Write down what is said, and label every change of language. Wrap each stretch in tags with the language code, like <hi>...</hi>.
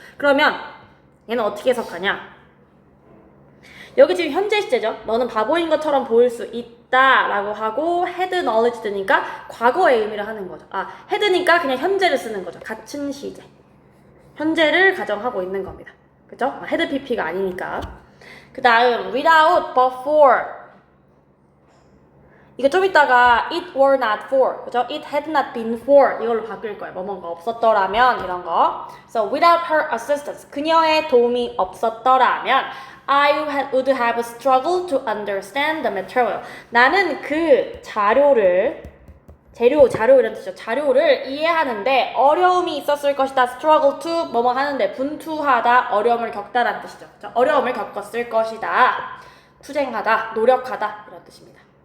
<ko>그러면 얘는 어떻게 해석하냐? 여기 지금 현재 시제죠. 너는 바보인 것처럼 보일 수 있다라고 하고 had knowledge 드니까 과거의 의미를 하는 거죠. had니까 그냥 현재를 쓰는 거죠. 같은 시제. 현재를 가정하고 있는 겁니다. 그죠? had pp가 아니니까. 그 다음 without but for. 이거 좀 이따가 it were not for, 그죠? it had not been for 이걸로 바뀔 거예요. 뭐뭐가 없었더라면 이런 거.</ko> <en>So without her assistance,</en> <ko>그녀의 도움이 없었더라면</ko> <en>I would have struggled to understand the material.</en> <ko>나는 그 자료를 자료 이런 뜻이죠. 자료를 이해하는데 어려움이 있었을 것이다. struggle to 뭐뭐 하는데 분투하다, 어려움을 겪다라는 뜻이죠. 그렇죠? 어려움을 겪었을 것이다. 투쟁하다, 노력하다 이런 뜻입니다.</ko>